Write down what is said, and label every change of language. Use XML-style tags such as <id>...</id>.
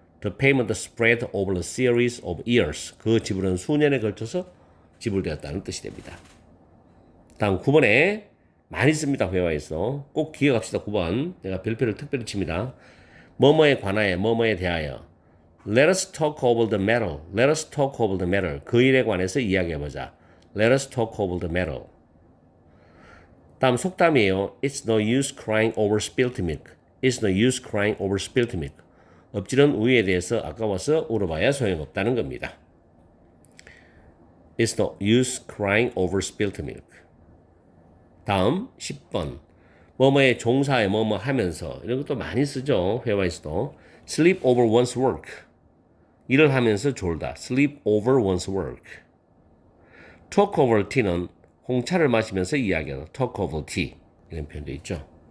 <en>The payment spread over a series of years.</en> <ko>그 지불은 수년에 걸쳐서 지불되었다는 뜻이 됩니다. 다음 9번에 많이 씁니다. 회화에서. 꼭 기억합시다. 9번. 내가 별표를 특별히 칩니다. 뭐뭐에 관하여 뭐뭐에 대하여</ko> <en>Let us talk over the matter. Let us talk over the matter.</en> <ko>그 일에 관해서 이야기해보자.</ko> <en>Let us talk over the matter.</en> <ko>다음 속담이에요.</ko> <en>It's no use crying over spilt milk. It's no use crying over spilt milk.</en> <ko>엎질은 우유에 대해서 아까워서 울어봐야 소용없다는 겁니다.</ko> <en>It's no use crying over spilt milk.</en> <ko>다음 10번. 뭐뭐의 종사에 뭐뭐 하면서 이런 것도 많이 쓰죠. 회화에서도.</ko> <en>sleep over one's work.</en> <ko>일을 하면서 졸다.</ko> <en>sleep over one's work. talk over tea</en> <ko>는 홍차를 마시면서 이야기하다.</ko> <en>talk over tea.</en> <ko>이런 표현도 있죠.</ko>